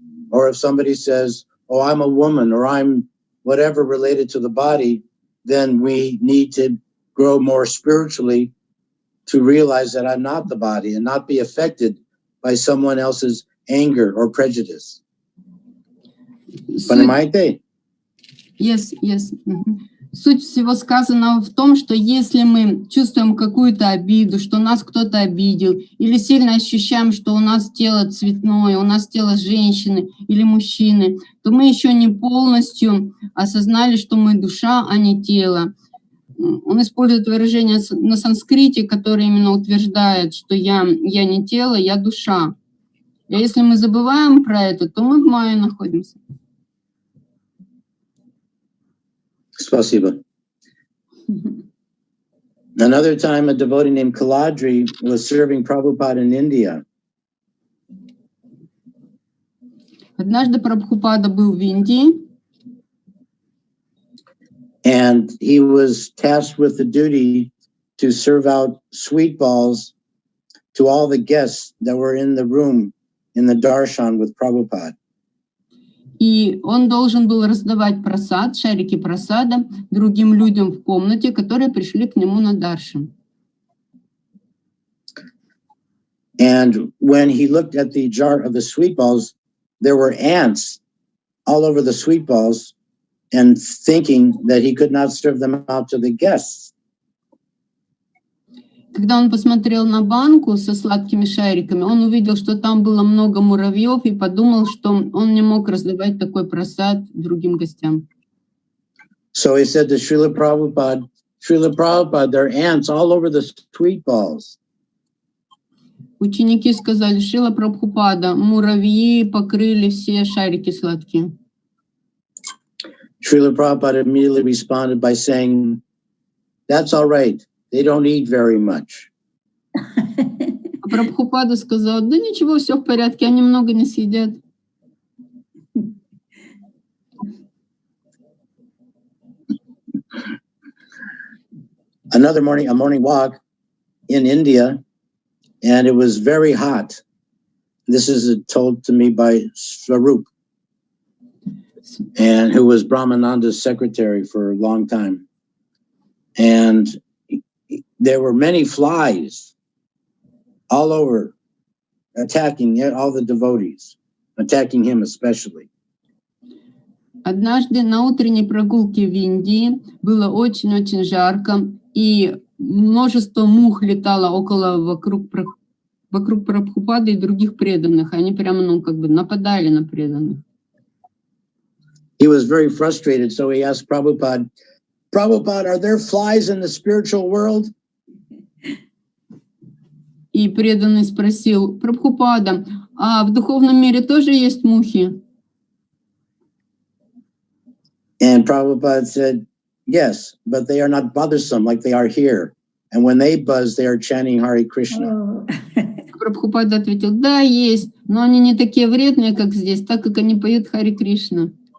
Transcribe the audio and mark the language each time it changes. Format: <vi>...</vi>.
<en>Or if somebody says, oh, I'm a woman, or I'm whatever related to the body, then we need to grow more spiritually to realize that I'm not the body and not be affected by someone else's anger or prejudice.</en> <ru>Понимаете?</ru> <en>Yes, yes. Mm-hmm.</en> <ru>Суть всего сказанного в том, что если мы чувствуем какую-то обиду, что нас кто-то обидел, или сильно ощущаем, что у нас тело цветное, у нас тело женщины или мужчины, то мы еще не полностью осознали, что мы душа, а не тело. Он использует выражение на санскрите, которое именно утверждает, что я не тело, я душа. И если мы забываем про это, то мы в майе находимся. Спасибо.</ru> <en>Another time, a devotee named Kaladri was serving Prabhupada in India.</en> <ru>Однажды Прабхупада был в Индии,</ru> <en>and he was tasked with the duty to serve out sweet balls to all the guests that were in the room in the darshan with Prabhupada.</en> <ru>и он должен был раздавать прасад, шарики прасада другим людям в комнате, которые пришли к нему на даршан.</ru> <en>And when he looked at the jar of the sweet balls, there were ants all over the sweet balls, and thinking that he could not serve them out to the guests.</en> <ru>Когда он посмотрел на банку со сладкими шариками, он увидел, что там было много муравьев, и подумал, что он не мог раздавать такой прасад другим гостям.</ru> <en>So he said to Srila Prabhupada, there are ants all over the sweet balls.</en> <ru>Ученики сказали: Шрила Прабхупада, муравьи покрыли все шарики сладкие.</ru> <en>Srila Prabhupada immediately responded by saying, that's all right. They don't eat very much.</en> <ru>А Прабхупада сказал: да ничего, все в порядке, они много не съедят.</ru> <en>Another morning, a morning walk in India, and it was very hot. This is told to me by Swarup, and who was Brahmananda's secretary for a long time. And there were many flies all over, attacking all the devotees, attacking him especially.</en> <ru>Однажды на утренней прогулке в Индии было очень-очень жарко, и множество мух летало вокруг Прабхупады и других преданных. Они прямо, нападали на преданных.</ru> <en>He was very frustrated, so he asked Prabhupada, are there flies in the spiritual world?</en> <ru>И преданный спросил: Прабхупада, а в духовном мире тоже есть мухи?</ru> <en>And Prabhupada said, yes, but they are not bothersome like they are here. And when they buzz, they are chanting Hare Krishna.</en> <ru>Прабхупада ответил: да, есть, но они не такие вредные, как здесь, так как они поют Харе Кришна.</ru>